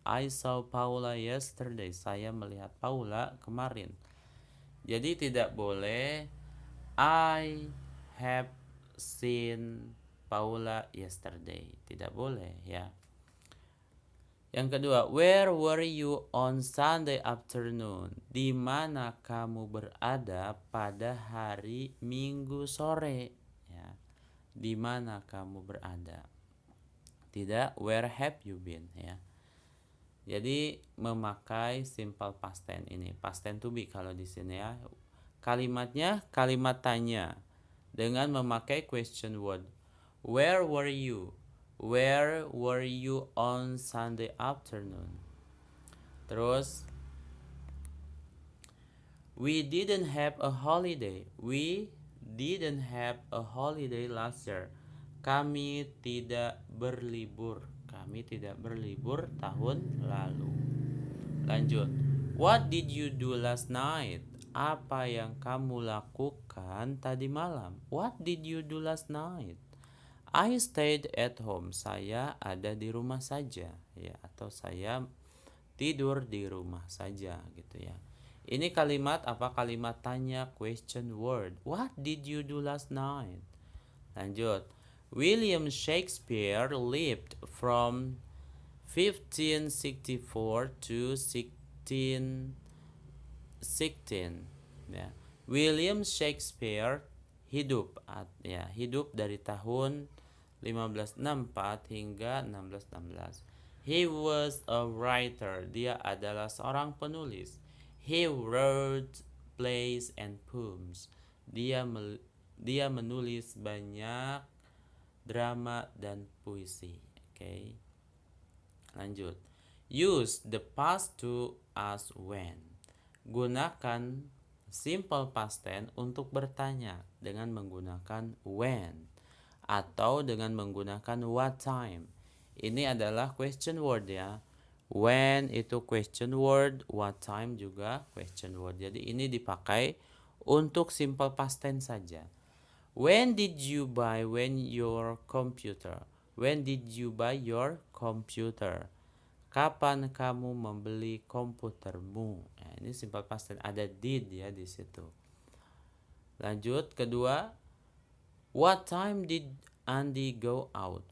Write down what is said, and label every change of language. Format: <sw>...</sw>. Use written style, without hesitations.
<en>I saw Paula yesterday.</en> <id>Saya melihat Paula kemarin. Jadi tidak boleh</id> <en>I have seen Paula yesterday.</en> <id>Tidak boleh ya. Yang kedua,</id> <en>where were you on Sunday afternoon?</en> <id>Di mana kamu berada pada hari Minggu sore? Ya. Di mana kamu berada?</id> <en>Tidak, where have you been ya.</en> <id>Jadi memakai simple past tense ini, past tense to be kalau di sini ya. Kalimatnya kalimat tanya dengan memakai question word.</id> <en>Where were you? Where were you on Sunday afternoon? Terus, we didn't have a holiday. We didn't have a holiday last year.</en> <id>Kami tidak berlibur. Kami tidak berlibur tahun lalu. Lanjut.</id> <en>What did you do last night?</en> <id>Apa yang kamu lakukan tadi malam?</id> <en>What did you do last night? I stayed at home.</en> <id>Saya ada di rumah saja ya, atau saya tidur di rumah saja gitu ya. Ini kalimat apa? Kalimat tanya, question word.</id> <en>What did you do last night? Lanjut. William Shakespeare lived from 1564 to 16 16. Ya.</en> <id>William Shakespeare hidup hidup dari tahun 1564 hingga 1616.</id> <en>He was a writer.</en> <id>Dia adalah seorang penulis.</id> <en>He wrote plays and poems.</en> <id>Dia menulis banyak drama dan puisi. Oke. Lanjut.</id> <en>Use the past to ask when.</en> <id>Gunakan simple past tense untuk bertanya dengan menggunakan when atau dengan menggunakan what time. Ini adalah question word ya. When itu question word, what time juga question word. Jadi ini dipakai untuk simple past tense saja.</id> <en>When did you buy your computer? When did you buy your computer?</en> <id>Kapan kamu membeli komputermu? Nah, ini simple past tense, ada did ya di situ. Lanjut, kedua,</id> <en>what time did Andy go out?</en>